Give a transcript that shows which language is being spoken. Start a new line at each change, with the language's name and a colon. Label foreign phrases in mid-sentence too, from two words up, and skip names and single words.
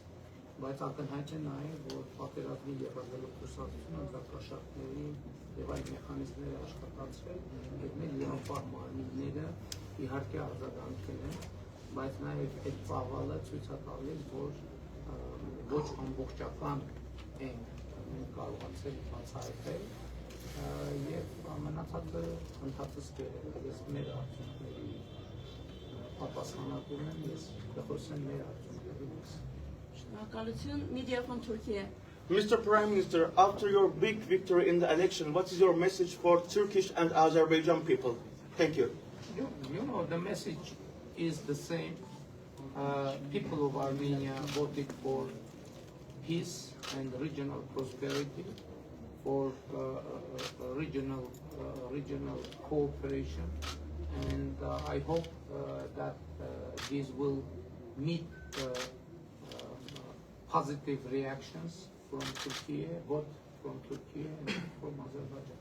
Armenian: բայց ակնհայտ է նաև, որ պատերազմի եղածելով կուսակցությունը ընտրակաշառքների եւ այդ մեխանիզմները աշխատացրել, եւ մեր լիապահ մարմինները իհարկե արձագանքել են, բայց նաև այդ ծավալը ցույց է տալիս, որ ոչ ամբողջական ենք կարողացել բացահայտել եւ մնացածը ընդհանրապես ես մեր արդյունքների պատասխանատուն եմ, ես կխոսեմ մեր արդյունքներից։ Շնորհակալություն,
English: Media from Turkey. Mr. Prime Minister, after your big victory in the election, what is your message for Turkish and Azerbaijan people? Thank you. You know, the message is the same. People of Armenia voted for peace and regional prosperity, for regional cooperation, and I hope that these will meet positive reactions from Turkey, both from Turkey and from Azerbaijan.